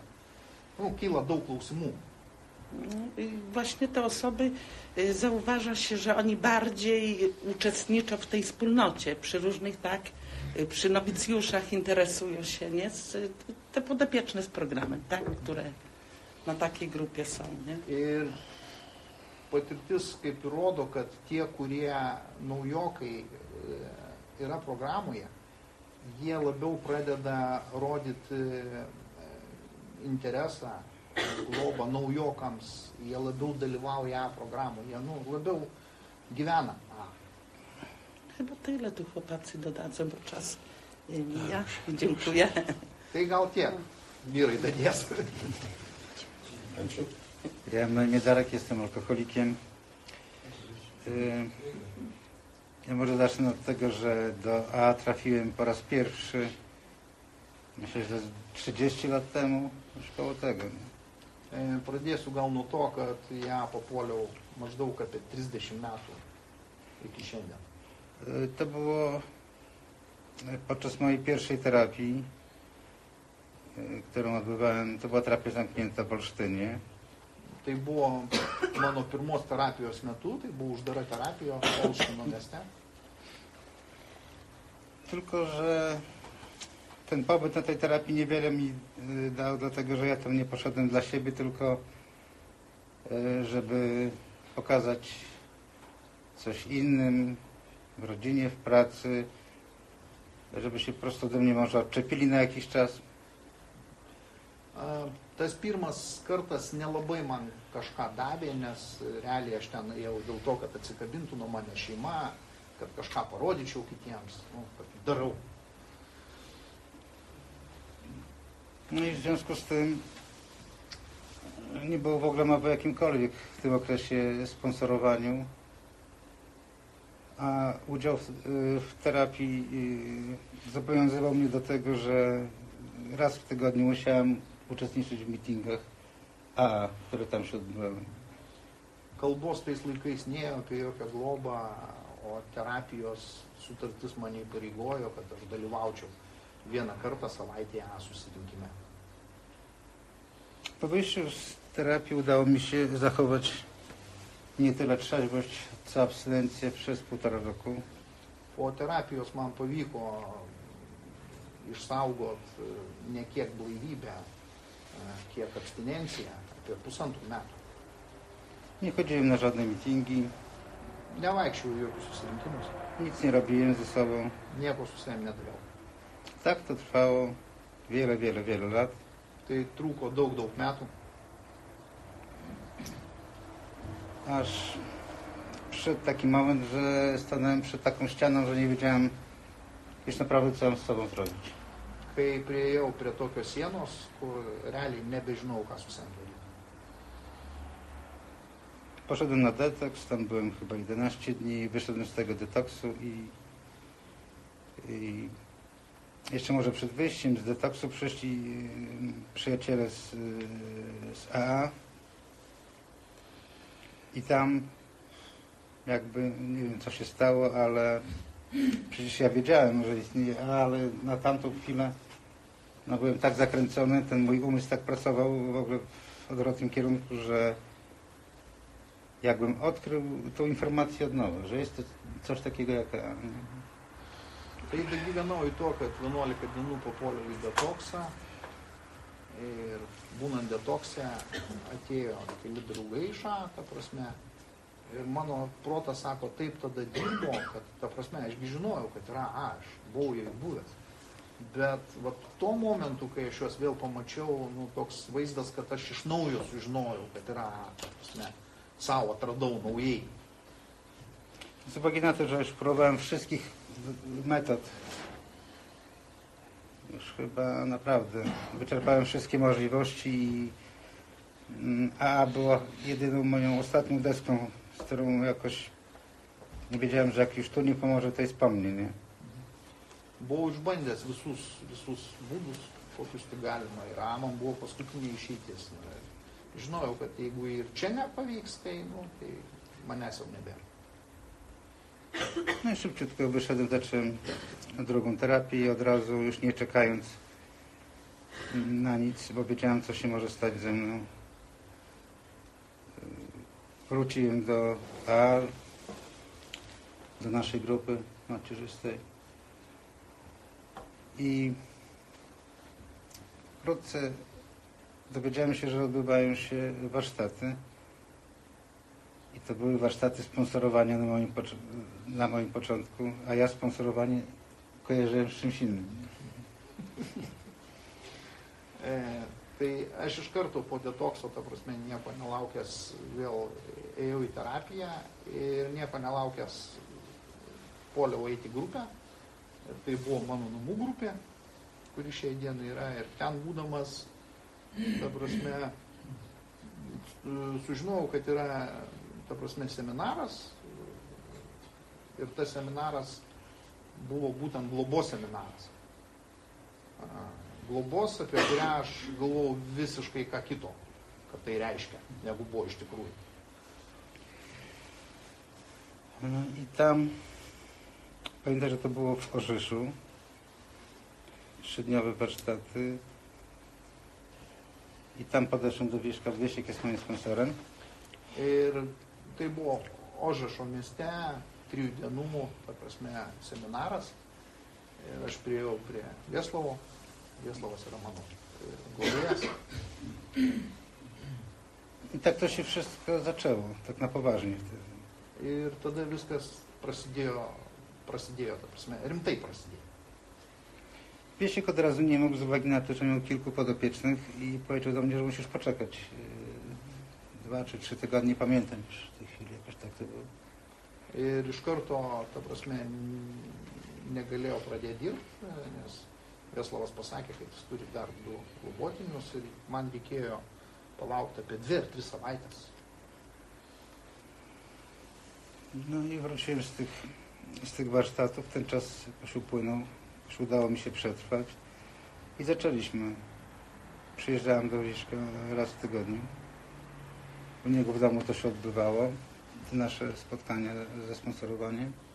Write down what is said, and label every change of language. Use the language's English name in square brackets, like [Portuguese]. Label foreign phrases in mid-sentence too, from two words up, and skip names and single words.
[Lithuanian] Kyla daug klausimų. [Polish] Właśnie te osoby zauważa się, że oni bardziej uczestniczą w tej wspólnocie, przy różnych, tak, przy nowicjuszach interesują się, nie? Te podopieczne z programem, tak, które na takiej grupie są, nie? [Lithuanian] Ir patirtis kaip ir rodo, kad tie, kurie naujokai yra programoje, jie labiau pradeda rodyti interesą, globą naujokams, jie labiau dalyvauja programoje, jie labiau gyvena. [Polish] Chyba tyle tu chłopacy dodadzą, bo czas mija. Dziękuję. [Lithuanian] Tai gal tiek. vyrai dadės. Ačiū. [Polish] Ja mam na imię Darek, jestem alkoholikiem. Ja może zacznę od tego, że do AA trafiłem po raz pierwszy, myślę, że 30 lat temu, już koło tego. [Lithuanian] Pradėsiu gal nuo to, kad ją papuoliau maždaug apie 30 metų iki šiandien. [Polish] To było podczas mojej pierwszej terapii, którą odbywałem. To była terapia zamknięta w Olsztynie. [Lithuanian] Tai buvo mano pirmos terapijos metu, tai buvo uždara terapija Olštyno mieste. [Polish] Tylko że ten pobyt na tej terapii niewiele mi dał, dlatego że ja tam nie poszedłem dla siebie, tylko żeby pokazać coś innym w rodzinie, w pracy, żeby się po prostu ode mnie może odczepili na jakiś czas. [Lithuanian] Tas pirmas kartas nelabai man kažką davė, nes realiai aš ten ėjau dėl to, kad atsikabintų nuo mane šeima, kad kažką parodyčiau kitiems, kad darau. [Polish] No i w związku z tym nie było w ogóle mowy o jakimkolwiek w tym okresie sponsorowaniu, a udział w terapii zobowiązywał mnie do tego, że raz w tygodniu musiałem uczestniczyć w meetingach AA, które tam się odbywały. [Lithuanian] Kalbos tais laikais nėjo apie jokią globą, o terapijos sutartis mane įpareigojo, kad aš dalyvaučiau vieną kartą savaitėje susirinkime. [Polish] Po wyjściu z terapii udało mi się zachować nie tyle trzeźwość, co abstynencję przez 1,5 roku. [Lithuanian] Po terapijos man pavyko išsaugot ne kiek blaivybę, kiek abstinenciją, apie 1,5 metų. [Polish] Nie chodziłem na żadne mitingi, [Lithuanian] Nevaikščiau į jokius susirinkimus, [Polish] nic nie robiłem ze sobą. [Lithuanian] nieko su savim nedariau. [Polish] Tak to trwało wiele lat. [Lithuanian] Tai truko daug metų, [Polish] Aż przyszedł taki moment, że stanąłem przed taką ścianą, że nie wiedziałem już naprawdę, co mam z sobą zrobić. [Lithuanian] kai priejau prie tokios sienos, kur realiai nebežinau, ką su savim daryti. [Polish] Poszedłem na detoks, tam byłem chyba 11 dni, wyszedłem z tego detoksu i jeszcze może przed wyjściem z detoksu przyszli przyjaciele z AA i tam jakby, nie wiem co się stało, ale przecież ja wiedziałem, że istnieje AA, ale na tamtą chwilę no, byłem tak zakręcony, ten mój umysł tak pracował w ogóle w odwrotnym kierunku, że jakbym odkrył tą informację od nowa, że jest to coś takiego jak AA. [Lithuanian] Tai dagyvenau į to, kad 11 dienų papuoliau į detoksą ir būnant detokse atėjo keli draugai iš AA, ta prasme, ir mano protas sako, taip tada dirbo, kad ta prasme, ašgi žinojau, kad yra AA, aš buvau jau buvęs. Bet va, tuo momentu, kai aš juos vėl pamačiau, nu, toks vaizdas, kad aš iš naujo sužinojau, kad yra AA, ta prasme, savo atradau naujai. [Polish] Z uwagi na to, że już próbowałem wszystkich metod, już chyba naprawdę wyczerpałem wszystkie możliwości i AA była jedyną moją ostatnią deską, z którą jakoś nie wiedziałem, że jak już tu nie pomoże, to jest po mnie, nie? [Lithuanian] Buvau išbandęs visus būdus, kokius tik galima, ir AA man buvo paskutinė išeitis. Žinojau, kad jeigu ir čia nepavyks, tai, nu, tai manęs jau nebėra. [Polish] No i szybciutko wyszedłem, zacząłem drugą terapię i od razu, już nie czekając na nic, bo wiedziałem, co się może stać ze mną, wróciłem do AA, do naszej grupy macierzystej i wkrótce dowiedziałem się, że odbywają się warsztaty. I to były warsztaty sponsorowania na moim początku, a ja sponsorowanie kojarzyłem z czymś innym. [Lithuanian] Tai aš iš karto po detokso, ta prasme, nieko nelaukęs vėl ėjau į terapiją ir nieko nelaukęs puoliau eiti į grupę. Tai buvo mano namų grupė, kuris šiai dienai yra, ir ten būdamas, ta prasme, sužinojau, kad yra, ta prasme, seminaras, ir tas seminaras buvo būtent globos seminaras. Globos, apie kurią aš galvojau visiškai ką kito, kad tai reiškia, negu buvo iš tikrųjų. [Polish] No i tam, pamiętam, że to było w Orzeszu, 3-dniowe warsztaty. I tam podeszłem do Wieszka. Wieszek jest moim sponsorem. [Lithuanian] Ir tai buvo Ožešo mieste 3 dienų, ta prasme, seminaras. Ir aš priėjau prie Vieslovo. Vieslovas yra mano globėjas. [Polish] I tak to się wszystko zaczęło, tak na poważnie wtedy. [Lithuanian] Ir tada viskas prasidėjo, ta prasme, rimtai prasidėjo. [Polish] Wiesiek od razu nie mógł z uwagi na to, że miał kilku podopiecznych i powiedział do mnie, że musisz poczekać 2 czy 3 tygodnie, pamiętam już w tej chwili, jakoś tak to było. [Lithuanian] Ir iš karto, ta prasme, negalėjo pradėti dirbti, nes Vieslovas pasakė, kad jis turi dar 2 globotinius ir man reikėjo palaukti apie 2 ar 3 savaitės. [Polish] No i wróciłem z tych warsztatów, ten czas jakoś upłynął, już udało mi się przetrwać i zaczęliśmy. Przyjeżdżałem do Wieszka raz w tygodniu. U niego w domu to się odbywało, te nasze spotkania ze sponsorowaniem.